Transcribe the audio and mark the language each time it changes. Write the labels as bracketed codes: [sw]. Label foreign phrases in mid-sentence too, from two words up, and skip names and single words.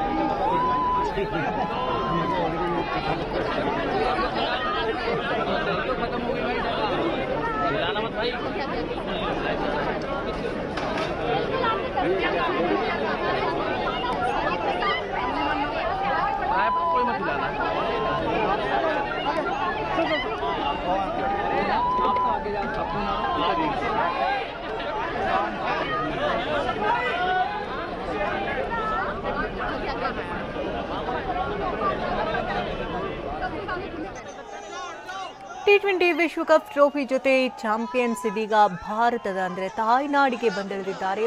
[hi] खत्म हो गई भाई, मत भाई। कोई मत दिलाना। आप तो आगे जा [kn] ಟಿ20 ವಿಶ್ವಕಪ್ ಟ್ರೋಫಿ ಜೊತೆ ಚಾಂಪಿಯನ್ಸ್ ಇದೀಗ ಭಾರತದ ಅಂದರೆ ತಾಯ್ನಾಡಿಗೆ ಬಂದಿಳಿದಿದ್ದಾರೆ.